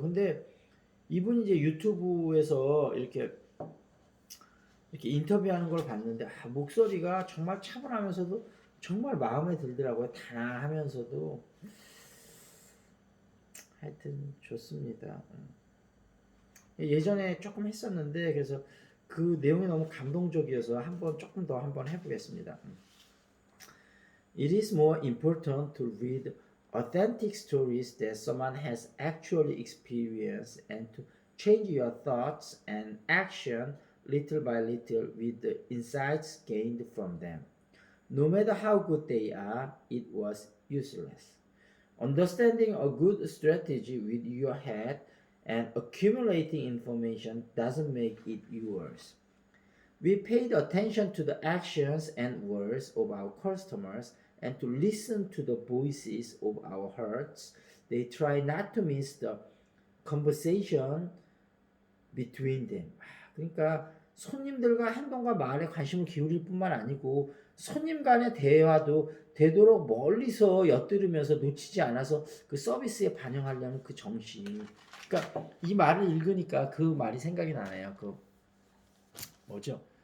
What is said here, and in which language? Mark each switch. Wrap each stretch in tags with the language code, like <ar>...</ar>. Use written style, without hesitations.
<ko>근데 이분이 이제 유튜브에서 이렇게 인터뷰하는 걸 봤는데, 목소리가 정말 차분하면서도 정말 마음에 들더라고요. 단아하면서도. 하여튼 좋습니다. 예전에 조금 했었는데, 그래서 그 내용이 너무 감동적이어서 조금 더 한번 해보겠습니다.</ko> <en>It is more important to read authentic stories that someone has actually experienced and to change your thoughts and action little by little with the insights gained from them. No matter how good they are, it was useless. Understanding a good strategy with your head and accumulating information doesn't make it yours. We paid attention to the actions and words of our customers and to listen to the voices of our hearts. They try not to miss the conversation between them.</en> <ko>그러니까 손님들과 행동과 말에 관심을 기울일 뿐만 아니고, 손님 간의 대화도 되도록 멀리서 엿들으면서 놓치지 않아서 그 서비스에 반영하려는 그 정신. 그러니까 이 말을 읽으니까 그 말이 생각이 나네요. 그 뭐죠?</ko>